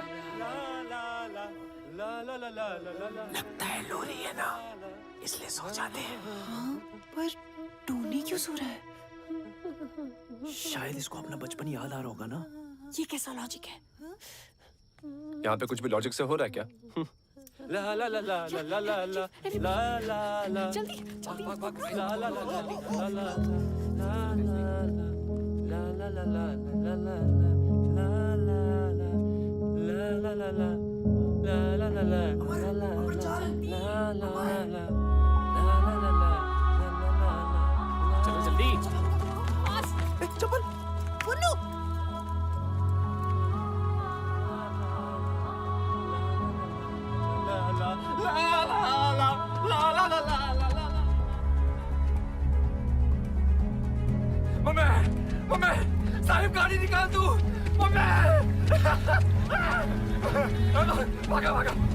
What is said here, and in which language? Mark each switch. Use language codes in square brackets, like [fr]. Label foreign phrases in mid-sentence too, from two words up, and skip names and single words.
[hi] लगता है लो रही है ना, इसलिए सो जाते हैं। हाँ, पर टोनी क्यों सो रहा है? शायद इसको अपना बचपन याद आ रहा होगा ना। ये कैसा लॉजिक है? यहाँ पे कुछ भी लॉजिक से हो रहा है क्या? ला ला ला ला ला ला ला ला ला ला ला जल्दी जल्दी ला ला ला ला ला ला ला ला ला चलो जल्दी। चप्पल पुन्नू मम्मी मम्मी साहिब गाड़ी निकाल तू मम्मी भागा भागा